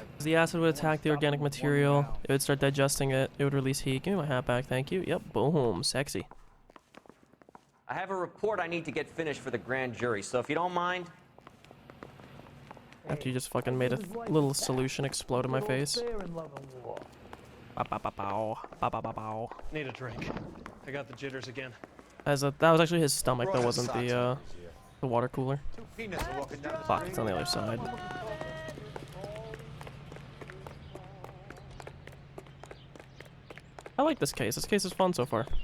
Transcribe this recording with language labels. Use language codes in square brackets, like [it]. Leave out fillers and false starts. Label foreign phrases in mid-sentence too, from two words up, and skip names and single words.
[en] The acid would attack the organic material. It would start digesting it. It would release heat. Give me my hat back, thank you. Yep, boom, sexy. I have a report I need to get finished for the grand jury, so if you don't mind... After you just fucking made a little solution explode in my face. Ba-ba-ba-bow. Ba-ba-ba-bow. Need a drink. I got the jitters again. That was actually his stomach, that wasn't the water cooler. Fuck, it's on the other side. I like this case. This case is fun so far.